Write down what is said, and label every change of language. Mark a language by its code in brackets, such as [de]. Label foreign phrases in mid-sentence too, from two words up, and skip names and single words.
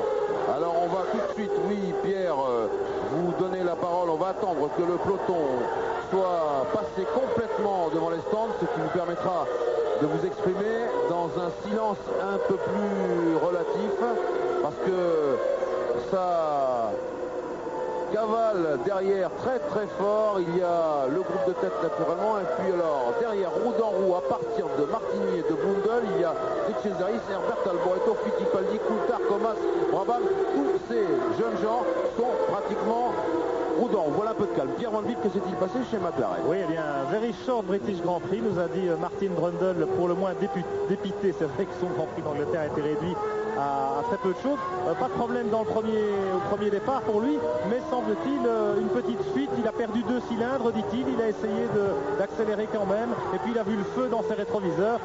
[fr] Alors on va tout de suite, oui Pierre, vous donner la parole, on va attendre que le peloton soit passé complètement devant les stands, ce qui nous permettra de vous exprimer dans un silence un peu plus relatif, parce que ça cavale derrière très très fort. Il y a le groupe de tête naturellement, et puis alors derrière roue dans roue à partir de Martigny et de Blundell, il y a De Cesaris, Herbert, Alboreto, Fittipaldi, Coulthard, Comas, Brabham. Tous ces jeunes gens sont pratiquement roue dans roue. Voilà un peu de calme. Pierre Van Vliet, que s'est-il passé chez McLaren? Oui, eh bien, [en] very short British Grand Prix, [fr] nous a dit Martin Brundle, pour le moins dépité. C'est vrai que son Grand Prix d'Angleterre a été réduit à très peu de choses. Pas de problème au premier départ pour lui, mais semble-t-il une petite fuite. Il a perdu 2 cylindres, dit-il. Il a essayé d'accélérer quand même, et puis il a vu le feu dans ses rétroviseurs.